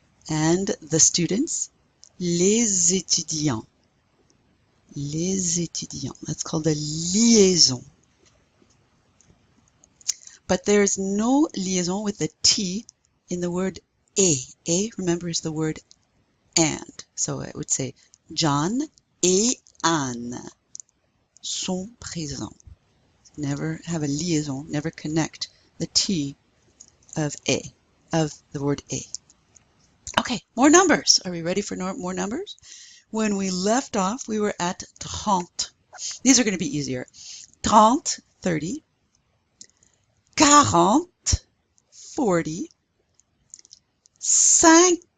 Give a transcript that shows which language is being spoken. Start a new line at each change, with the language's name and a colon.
English: And the students,
French: les étudiants. Les étudiants.
English: That's called a liaison. But there's no liaison with the T in the word et. Et, remember, is the word and. So I would say,
French: John et Anne sont présents.
English: Never have a liaison, never connect the T of A, of the word A. Okay, more numbers. Are we ready for more numbers? When we left off, we were at 30. These are going to be easier. 30, 30. 40, 40.